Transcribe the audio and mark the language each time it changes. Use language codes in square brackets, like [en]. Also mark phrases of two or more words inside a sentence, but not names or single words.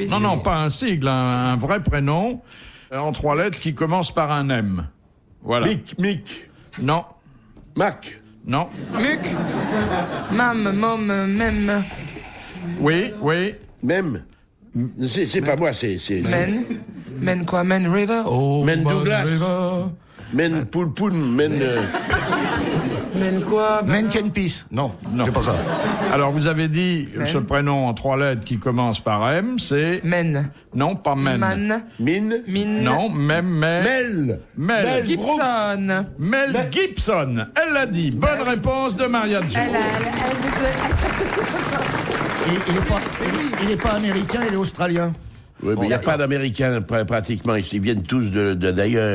[fr] non, non, pas un sigle, un vrai prénom en 3 lettres qui commence par un M. Voilà. Mick. Non, Mac. non. Muc. Mam, mom, même. Oui, oui. Même. C'est pas moi, c'est... Men. Men quoi? Men River. Oh, Men Douglas. River. Men Poulpoun. Men... Men quoi? Men Can Peace? Non, Non. c'est pas ça. Alors, vous avez dit ce prénom en 3 lettres qui commence par M, c'est... Men. Non, pas Men. Man. Min. Min. Non, même, mais... Mel. Mel. Gibson. Mel Gibson. Elle l'a dit. Bonne réponse de Marianne James. Il est pas américain, il est australien. Oui, mais il n'y a pas d'Américains, pratiquement. Ils viennent tous d'ailleurs.